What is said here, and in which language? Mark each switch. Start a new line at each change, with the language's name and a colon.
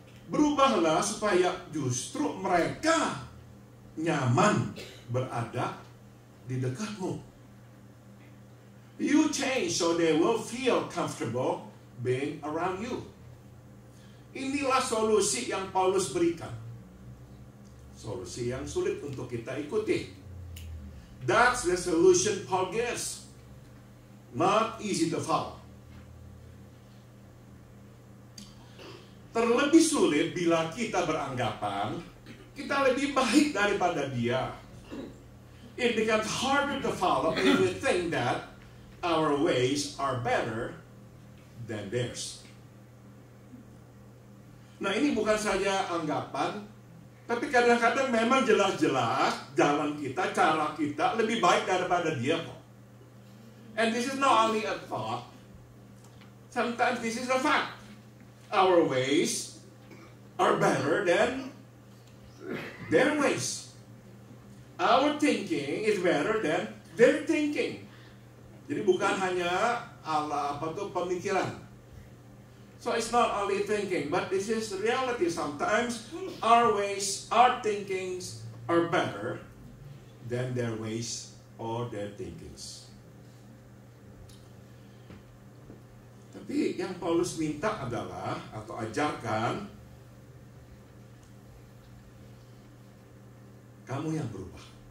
Indonesian: Berubahlah supaya justru mereka nyaman berada di dekatmu.
English: You change so they will feel comfortable being around you.
Indonesian: Inilah solusi yang Paulus berikan. Solusi yang sulit untuk kita ikuti.
English: That's the solution Paul gives. Not easy to follow.
Indonesian: Terlebih sulit bila kita beranggapan kita lebih baik daripada dia.
English: It becomes harder to follow if we think that our ways are better than theirs.
Indonesian: Nah, ini bukan saja anggapan, tapi kadang-kadang memang jelas-jelas jalan kita, cara kita lebih baik daripada dia kok.
English: And this is not only a thought, sometimes this is a fact. Our ways are better than their ways. Our thinking is better than their thinking.
Indonesian: Jadi bukan hanya pemikiran.
English: So it's not only thinking, but this is reality. Sometimes our ways, our thinkings are better than their ways or their thinkings.
Indonesian: Tapi yang Paulus minta adalah, atau ajarkan, kamu yang berubah.